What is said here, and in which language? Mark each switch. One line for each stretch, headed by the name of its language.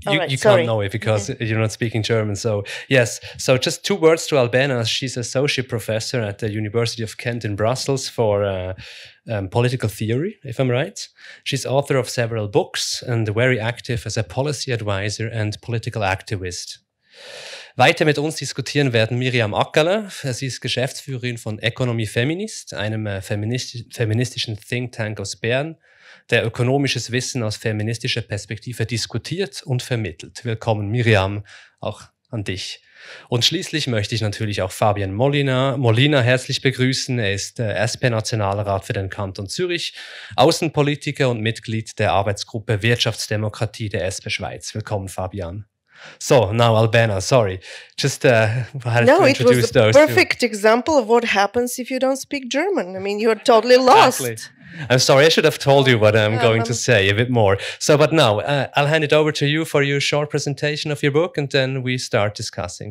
English: You can't know it because you're not speaking German. So yes, so just 2 words to Albena. She's associate professor at the University of Kent in Brussels for political theory, if I'm right. She's author of several books and very active as a policy advisor and political activist.
German: Weiter mit uns diskutieren werden Mirjam Aggeler. Sie ist Geschäftsführerin von Economiefeministe, einem feministischen Think Tank aus Bern, der ökonomisches Wissen aus feministischer Perspektive diskutiert und vermittelt. Willkommen, Mirjam, auch an dich. Und schließlich möchte ich natürlich auch Fabian Molina herzlich begrüßen. Er ist SP-Nationalrat für den Kanton Zürich, Außenpolitiker und Mitglied der Arbeitsgruppe Wirtschaftsdemokratie der SP Schweiz. Willkommen, Fabian.
English: So, now Albena, sorry. Just had to introduce those two. No, it was a perfect example of what happens if you don't speak German. I mean, you're totally lost. Exactly. I'm sorry, I should have told you what I'm going to say a bit more. So, but now, I'll hand it over to you for your short presentation of your book, and then we start discussing.